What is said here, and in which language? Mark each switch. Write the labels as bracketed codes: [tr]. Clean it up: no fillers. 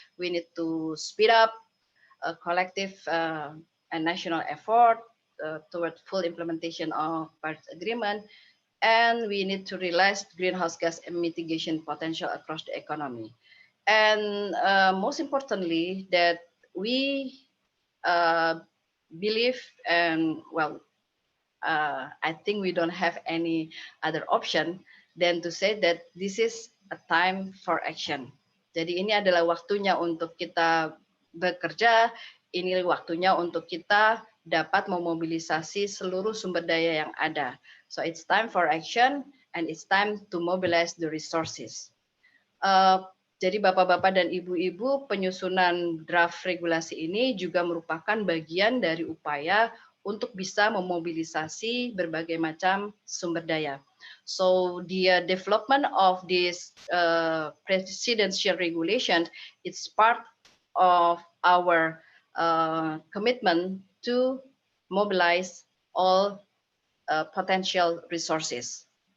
[en] We need to speed up a collective and national effort toward full implementation of Paris Agreement, and we need to realize greenhouse gas mitigation potential across the economy. And most importantly, that we believe and well, I think we don't have any other option than to say that this is a time for action. [id] Jadi ini adalah waktunya untuk kita bekerja, ini waktunya untuk kita dapat memobilisasi seluruh sumber daya yang ada. [en] So it's time for action and it's time to mobilize the resources. [id] Jadi Bapak-Bapak dan Ibu-Ibu, penyusunan draft regulasi ini juga merupakan bagian dari upaya untuk bisa memobilisasi berbagai macam sumber daya. [en] So the development of this presidential regulation, it's part of our commitment to mobilize all potential resources.